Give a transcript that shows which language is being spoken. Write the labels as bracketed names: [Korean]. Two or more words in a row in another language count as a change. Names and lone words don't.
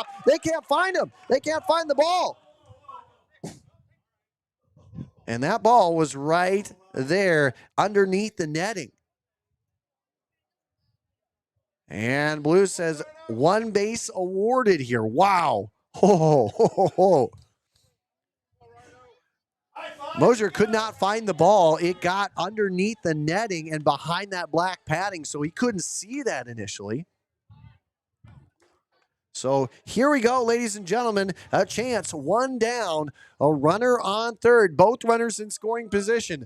[English] They can't find him. They can't find the ball. And that ball was right there underneath the netting. And Blue says 1 base awarded here. Wow. Ho, ho, ho, ho. Mosier could not find the ball. It got underneath the netting and behind that black padding, so he couldn't see that initially. So here we go, ladies and gentlemen. A chance, 1 down, a runner on third, both runners in scoring position.